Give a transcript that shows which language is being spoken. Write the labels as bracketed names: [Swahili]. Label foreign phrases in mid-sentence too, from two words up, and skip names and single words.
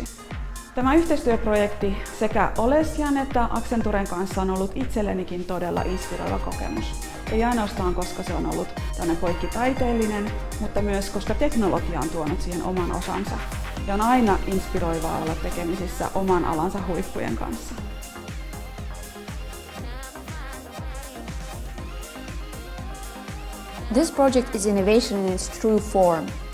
[Finnish] Tämä yhteistyöprojekti sekä Olesian että Accenturen kanssa on ollut itsellenikin todella inspiroiva kokemus. Ei ainoastaan, koska se on ollut poikkitaiteellinen, mutta myös koska teknologia on tuonut siihen oman osansa. Ja on aina inspiroivaa olla tekemisissä oman alansa huippujen kanssa. [English] This project is innovation in its true form.